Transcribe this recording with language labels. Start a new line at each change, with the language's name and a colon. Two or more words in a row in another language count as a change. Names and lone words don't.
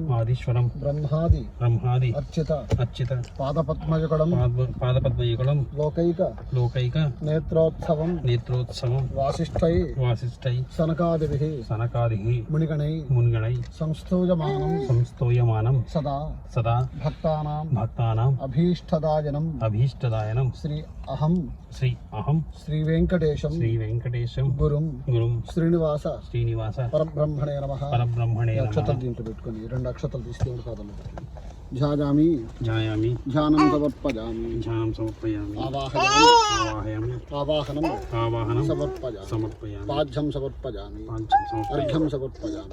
Sanskrit: ब्रह्मादि अर्चित पादपद्मयुगलं लोकैक नेत्रोत्सवं वासिष्ठै सनकादिभिः मुनिगणैः संस्तूयमानं सदा भक्तानां अभीष्टदायनं श्री अहं श्री वेंकटेशं गुरुं श्रीनिवास परब्रह्मणे नमः.
Telugu: అక్షతలు దీంట్లో పెట్టుకొని 2 అక్షతలు తీసుకొని పాదంలో పెట్టుకొని ధ్యాయామి
Sanskrit: ధ్యాయామి ధ్యానం సమర్పయామి ధ్యానం సమర్పయామి ఆవాహయామి ఆవాహయామి ఆవాహనం ఆవాహనం సమర్పయామి సమర్పయామి పాద్యం సమర్పయామి పాంచం సమర్పయామి అర్ఘ్యం సమర్పయామి